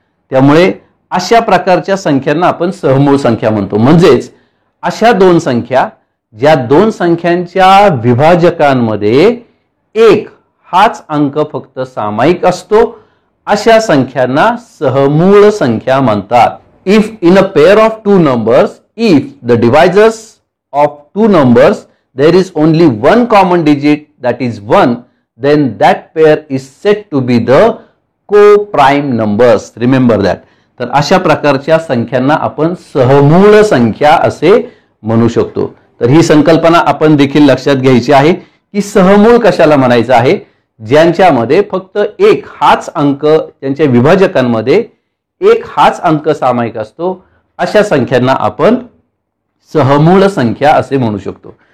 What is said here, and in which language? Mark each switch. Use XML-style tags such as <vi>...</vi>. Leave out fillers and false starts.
<mr>त्यामुळे अशा प्रकारच्या संख्यांना आपण सहमूळ संख्या म्हणतो. म्हणजेच अशा 2 संख्या ज्या 2 संख्यांच्या विभाजकांमध्ये 1 हाच अंक फक्त सामायिक असतो, अशा संख्यांना सहमूळ संख्या म्हणतात.</mr> <en>if in a pair of two numbers, if the divisors of two numbers there is only one common digit, that is 1, then that pair is said to be the co-prime numbers. Remember that.</en> <mr>तर अशा प्रकारच्या संख्यांना आपण सहमूळ संख्या असे म्हणू शकतो. तर ही संकल्पना आपण देखील लक्षात घ्यायची आहे की सहमूळ कशाला म्हणायचं आहे, ज्यांच्यामध्ये फक्त एक हाच अंक, त्यांच्या विभाजकांमध्ये एक हाच अंक सामायिक असतो, अशा संख्यांना आपण सहमूळ संख्या असे म्हणू शकतो.</mr>